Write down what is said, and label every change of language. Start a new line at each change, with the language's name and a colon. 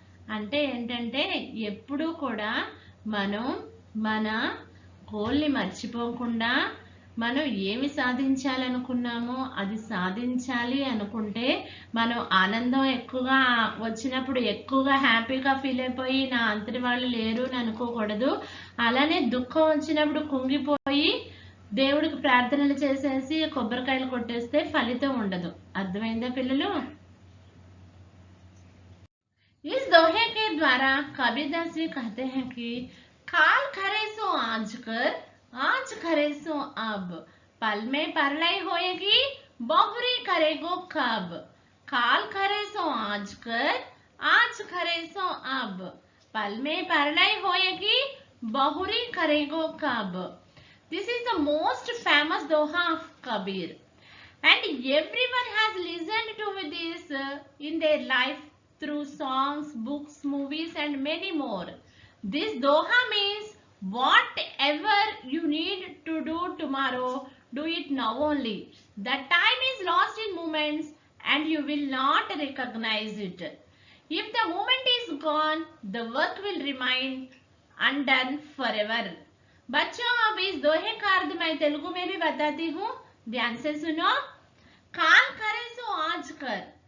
Telugu: అంటే ఏంటంటే ఎప్పుడూ కూడా మనం మన గోల్ని మర్చిపోకుండా మనం ఏమి సాధించాలనుకున్నామో అది సాధించాలి అనుకుంటే మనం ఆనందం ఎక్కువగా వచ్చినప్పుడు ఎక్కువగా హ్యాపీగా ఫీల్ అయిపోయి నా అంతటి వాళ్ళు లేరు అని అనుకోకూడదు. అలానే దుఃఖం వచ్చినప్పుడు కుంగిపోయి దేవుడికి ప్రార్థనలు చేసేసి కొబ్బరికాయలు కొట్టేస్తే ఫలితం ఉండదు. అర్థమైందా పిల్లలు?
Hindi: इस दोहे के द्वारा कबीर दास जी कहते हैं कि काल करे सो आज कर, आज करे सो अब, पल में परलय होएगी बहुरी करेगो कब. काल करे सो आज कर, आज करे सो अब, पल में परलय होएगी बहुरी करेगो कब.
English: This is the most famous doha of Kabir, and everyone has listened to this in their life through songs, books, movies and many more. This doha means whatever you need to do tomorrow, do it now only. The time is lost in moments and you will not recognize it. If the moment is gone, the work will remain undone forever.
Hindi: बच्चों, अब इस दोहे का अर्थ मैं तेलुगु में भी बताती हूँ, ध्यान से सुनो. काल करे सो आज कर,